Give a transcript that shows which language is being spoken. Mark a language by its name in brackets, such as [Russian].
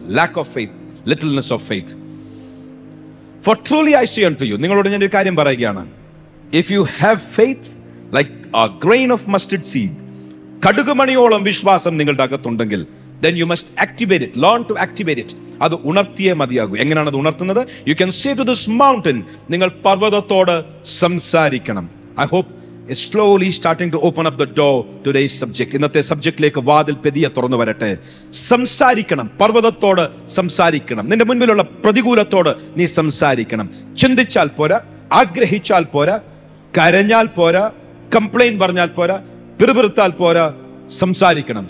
[English] Lack of faith, littleness of faith. For truly I say unto you, [Malayalam] നിങ്ങളോട് ഞാൻ ഒരു കാര്യം പറയുകയാണ്, [English] if you have faith like a grain of mustard seed, [Malayalam] കടുകുമണിയോളം വിശ്വാസം നിങ്ങളുടെ അകത്തുണ്ടെങ്കിൽ, [English] then you must activate it, learn to activate it. [Malayalam] അത് ഉണർത്തിയേ മതിയാകൂ. എങ്ങനെയാണ് അത് ഉണർത്തുന്നത്? [English] You can say to this mountain, [Malayalam] നിങ്ങൾ പർവ്വതത്തോട് സംസാരിക്കണം. [English] I hope it's slowly starting to open up the door today's subject. [Malayalam] ഇന്നത്തെ സബ്ജക്റ്റിലേക്ക് വാതിൽ പെതിയെ തുറന്നു വരട്ടെ. സംസാരിക്കണം, പർവ്വതത്തോട് സംസാരിക്കണം. നിന്റെ മുൻപിലുള്ള പ്രതികൂലത്തോട് നീ സംസാരിക്കണം. ചിന്തിച്ചാൽ പോരാ, ആഗ്രഹിച്ചാൽ പോരാ, കരഞ്ഞാൽ പോരാ, കംപ്ലൈന്റ് പറഞ്ഞാൽ പോരാ, പിറുപിറുത്താൽ പോരാ, സംസാരിക്കണം.